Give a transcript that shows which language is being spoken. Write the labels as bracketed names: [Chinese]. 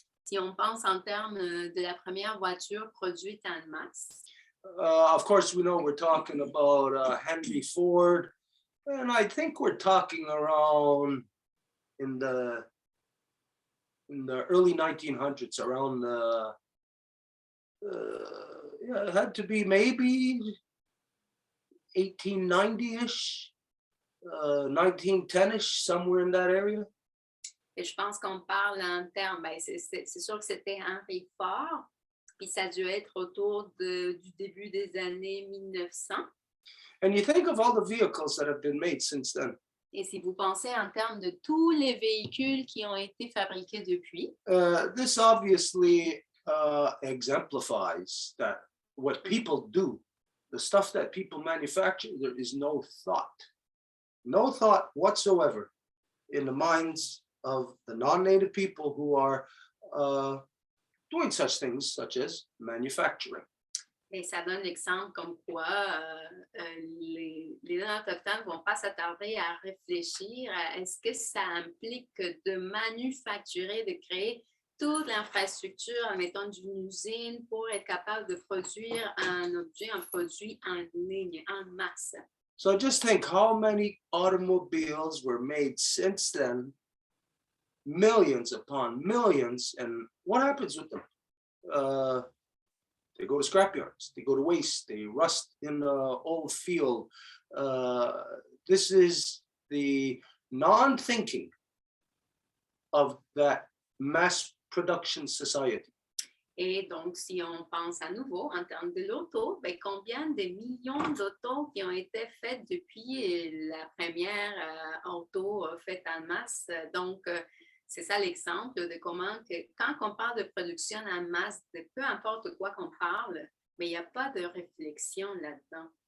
[French] Si on pense en termes de la première voiture produite en masse. [English] Of course, we know we're talking about Henry Ford, and I think we're talking around in the early 1900s, around yeah, it had to be maybe 1890-ish, 1910-ish, somewhere in that area. [French] Et je pense qu'on parle en termes, ben c'est sûr que c'était Henry Ford, puis ça a dû être autour du début des années 1900. [English] And you think of all the vehicles that have been made since then. [French] Et si vous pensez en termes de tous les véhicules qui ont été fabriqués depuis. [English] This obviously exemplifies that what people do, the stuff that people manufacture, there is no thought whatsoever in the minds of the non-native people who are doing such things such as manufacturing. [French] Et ça donne l'exemple comme quoi les non-autochtones ne vont pas s'attarder à réfléchir à est-ce que ça implique de manufacturer, de créer toute l'infrastructure, mettons, d'une usine pour être capable de produire un objet, un produit en ligne, en masse. [English] So just think how many automobiles were made since then, millions upon millions, and what happens with them? They go to scrapyards, they go to waste, they rust in the old field. This is the non-thinking of that mass production society. [French] Et donc, si on pense à nouveau en termes de l'auto, ben, combien de millions d'autos qui ont été faites depuis la première auto faite en masse? Donc, c'est ça l'exemple de comment, quand on parle de production en masse, de peu importe quoi qu'on parle, mais il n'y a pas de réflexion là-dedans.